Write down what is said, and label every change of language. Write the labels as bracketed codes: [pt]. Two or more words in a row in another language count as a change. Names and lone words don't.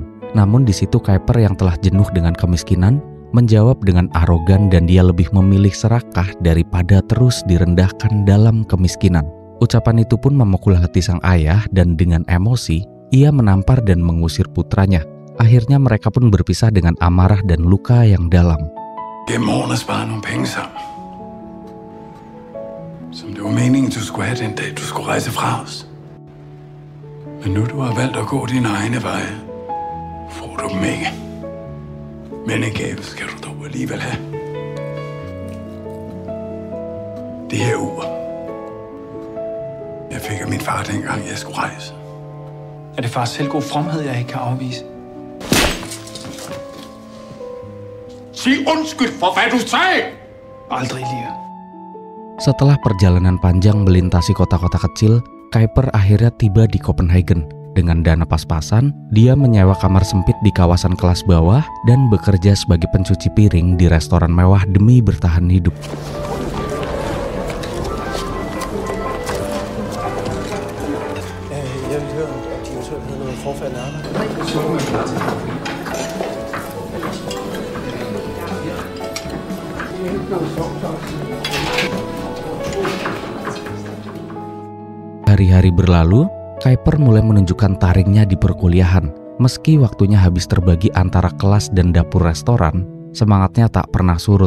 [id] Namun di situ Kuiper yang telah jenuh dengan kemiskinan menjawab dengan arogan dan dia lebih memilih serakah daripada terus direndahkan dalam kemiskinan. Ucapan itu pun memukul hati sang ayah dan dengan emosi ia menampar dan mengusir putranya. Akhirnya mereka pun berpisah dengan amarah dan luka yang dalam. [da] Gennem årene sparet nogle penge sammen. Som det var meningen, du skulle have den dag, du skulle rejse fra os. Men nu du har valgt at gå dine egne veje, får du dem ikke. Men en gave skal du dog alligevel have. Det her ur. Jeg fik af min far dengang, jeg skulle rejse. Er det fars selvgod fromhed, jeg ikke kan afvise? Sig undskyld for, hvad du sagde! Aldrig, Lia. [id] Setelah perjalanan panjang melintasi kota-kota kecil, Kuiper akhirnya tiba di Copenhagen. Dengan dana pas-pasan, dia menyewa kamar sempit di kawasan kelas bawah dan bekerja sebagai pencuci piring di restoran mewah demi bertahan hidup. [da] Jeg vil høre, om de eventuelt havde noget forfaldende arbejde. [id] Hari-hari berlalu, Kuiper mulai menunjukkan taringnya di perkuliahan. Meski waktunya habis terbagi antara kelas dan dapur restoran, semangatnya tak pernah surut.